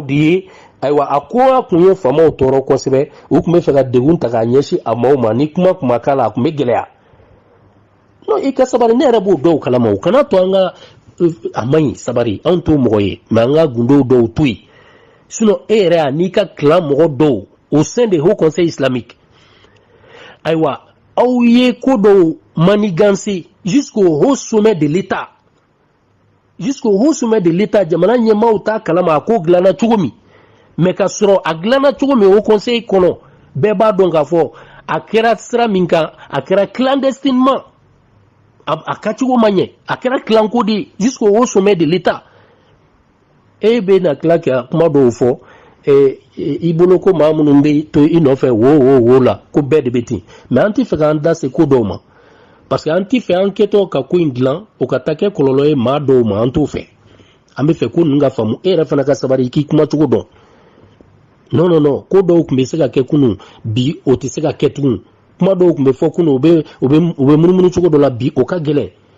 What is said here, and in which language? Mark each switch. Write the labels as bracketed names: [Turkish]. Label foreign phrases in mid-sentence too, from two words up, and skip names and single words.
[Bambara] de ye ayiwa a ko a kun ye faamaw tɔɔrɔ kosɛbɛ u tun bɛ fɛ ka degun ta k'a ɲɛsin a maaw ma ni kuma k'a la a tun bɛ gɛlɛya non i ka sabari ne yɛrɛ b'o dɔw kalama o kana to an ka a man ɲi sabari anw t'o mɔgɔ ye mais an ka gundow dɔw to yen sinon e yɛrɛ a n'i ka clan mɔgɔ dɔw [French] au sein de haut conseil islamique [Bambara] ayiwa aw ye ko dɔw [French] manigancer jusqu'au haut sommet de l'état [Bambara] jamana ɲɛmaaw t'a kalama a ko dilanna cogo min mais ka sɔrɔ a dilanna cogo min o conseil kɔnɔ bɛɛ b'a dɔn k'a fɔ a kɛra sira min kan a kɛra clandestinement a ka cogo ma ɲɛ a kɛra clanko de ye [French] jusqu'au haut sommet de l'état [Bambara] e bɛ na tila ka kuma dɔw fɔ i bolo ko maa minnu bɛ to i nɔfɛ wo la ko bɛɛ de bɛ ten mais an tɛ fɛ k'an da se ko dɔw ma [French] parce que [Bambara] an tɛ fɛ an kɛtɔ ka ko in dilan o ka taa kɛ kɔlɔlɔ ye maa dɔw ma an t'o fɛ an bɛ fɛ ko ninnu ka faamu e yɛrɛ fana ka sabari i k'i kuma cogo dɔn non ko dɔw tun bɛ se ka kɛ kunun bi o tɛ se ka kɛ tugun kuma dɔw tun bɛ fɔ kunun u bɛ munumunu cogo dɔ la bi o ka gɛlɛn